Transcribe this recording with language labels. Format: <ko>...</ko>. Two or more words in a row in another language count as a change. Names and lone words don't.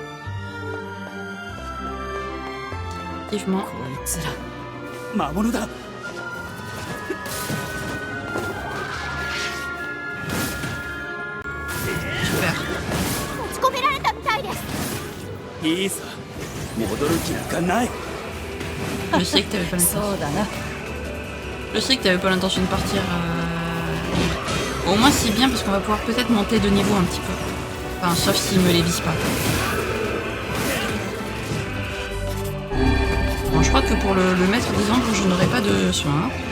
<fr>Effectivement.</fr> <ja>こいつら魔物だ。</ja> <fr>Super.</fr> <ja>持ち込められたみたいです。いいさ、戻る気なんかない。</ja> <fr>Je sais que t'avais pas l'intention.</fr> <ja>そうだな。</ja> <fr>Je sais que t'avais pas l'intention de partir libre. Au moins c'est bien parce qu'on va pouvoir peut-être monter de niveau un petit peu. Enfin, sauf s'il me les vise pas. Bon, je crois que pour le maître des ombres, je n'aurai pas de soin.</fr>